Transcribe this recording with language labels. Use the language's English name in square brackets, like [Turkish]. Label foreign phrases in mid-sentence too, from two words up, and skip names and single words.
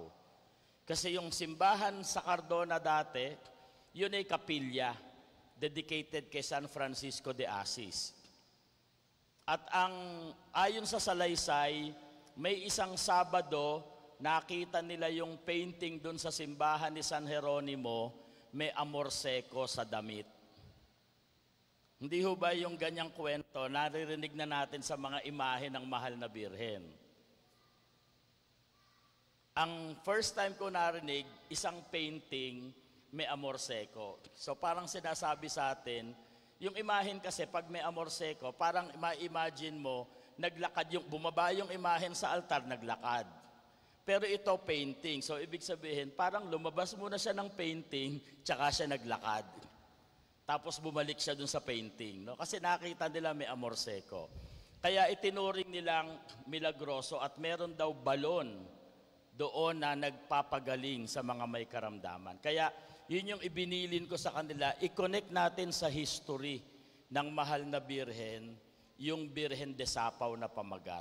[Filipino] Kasi yung simbahan sa Cardona dati, yun ay kapilya, dedicated kay San Francisco de Assis. At ayon sa salaysay, may isang Sabado, nakita nila yung painting doon sa simbahan ni San Jeronimo, may amor seco sa damit. Hindi ho ba yung ganyang kwento, naririnig na natin sa mga imahe ng mahal na Birhen? Ang [English] first time [Filipino] ko narinig, isang painting, may amor seco. So parang sinasabi sa atin, yung imahen kasi pag may amor seco, parang ma-imagine mo, naglakad yung, bumaba yung imahen sa altar, naglakad. Pero ito painting, so ibig sabihin, parang lumabas muna siya ng painting, tsaka siya naglakad. Tapos bumalik siya dun sa painting, no? Kasi nakita nila may amor seco. Kaya itinuring nilang milagroso at meron daw balon doon na nagpapagaling sa mga may karamdaman. Kaya yun yung ibinilin ko sa kanila, i-connect natin sa history ng mahal na Birhen, yung Birhen de Sapao na pamagat.